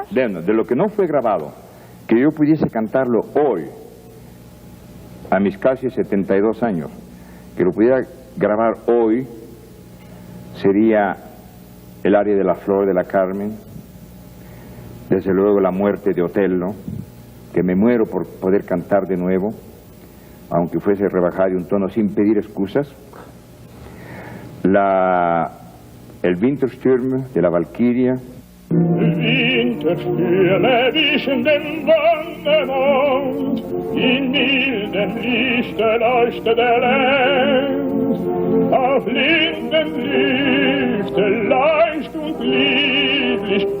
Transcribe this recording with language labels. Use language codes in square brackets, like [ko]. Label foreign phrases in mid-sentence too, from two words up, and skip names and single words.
[es] De lo que no fue grabado, que yo pudiese cantarlo hoy, a mis casi 72 años, que lo pudiera grabar hoy, sería el aria de la Flor de la Carmen, desde luego la muerte de Otello, que me muero por poder cantar de nuevo, aunque fuese rebajado de un tono sin pedir excusas, el Winterstürme de la Valquiria. [de] Winterstürme wischen dem Wonnemond, in mildem Lichte leuchtet der Lenz, auf linden Lüfte leicht und lieblich,